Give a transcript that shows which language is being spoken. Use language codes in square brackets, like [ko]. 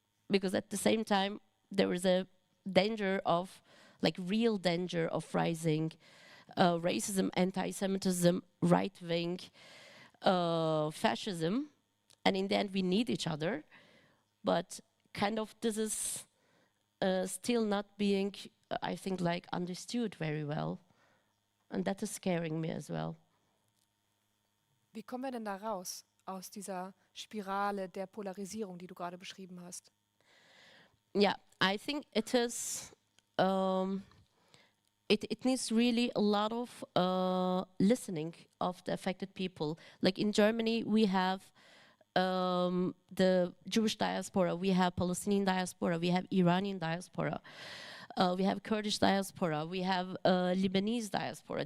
[en] because at the same time there is a danger of, like real danger of rising racism, anti-Semitism, right-wing fascism, and in the end we need each other, but kind of this is still not being, I think, like understood very well, and that is scaring me as well. [de] Wie kommen wir denn da raus aus dieser Spirale der Polarisierung, die du gerade beschrieben hast? [en] Yeah, I think it is. It needs really a lot of listening of the affected people. Like in Germany, we have the Jewish diaspora, we have Palestinian diaspora, we have Iranian diaspora, we have Kurdish diaspora, we have Lebanese diaspora.